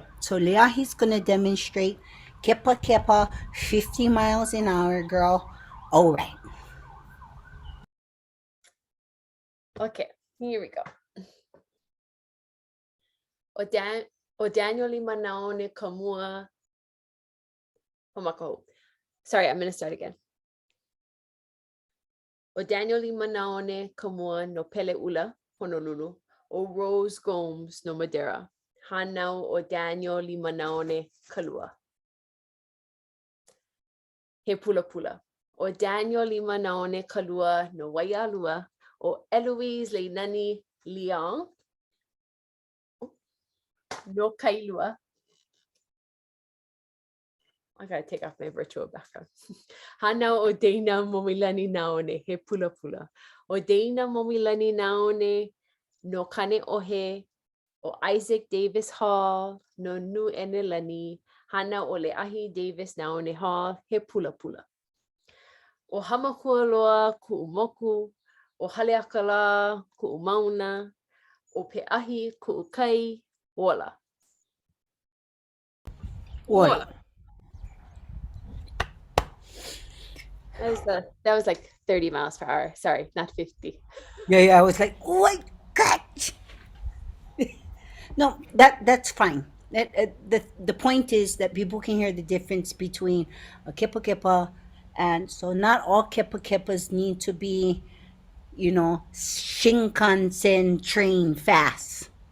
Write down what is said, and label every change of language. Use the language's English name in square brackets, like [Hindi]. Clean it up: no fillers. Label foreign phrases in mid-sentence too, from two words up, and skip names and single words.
[English] So Leahi's going to demonstrate kepa kepa, 50 miles an hour, girl. All right. Okay, here we go. [Hawaiian] O Daniel Manaone Kamua Homako. [English] Sorry, I'm gonna start again. [Hawaiian] O Daniel Manaone Kamua no Pele Ula, Honolulu. O Rose Gomes no Madeira. Hanau o Daniel Manaone Kalua. He Pula Pula. O Daniel Manaone Kalua no Waialua. O Eloise Leinani Leon no Kailua. [English] I gotta take off my virtual background. [Hawaiian] Hana o Dana Momilani Naone he Pula Pula. O Dana Momilani Naone no Kane Ohe. O Isaac Davis Hall no Nu Enelani. Hana o Leahi Davis Naone Hall he Pula Pula. O Hamakualoa Ku'umoku. O Haleakala Ku'umauna. O Pe'ahi Ku'ukai Wola. Wola. [English] That was like 30 miles per hour. Sorry, not 50. Yeah, I was like, oh my God. No, that's fine. The point is that people can hear the difference between a kepa kepa, and so not all kepa kepas need to be, Shinkansen train fast.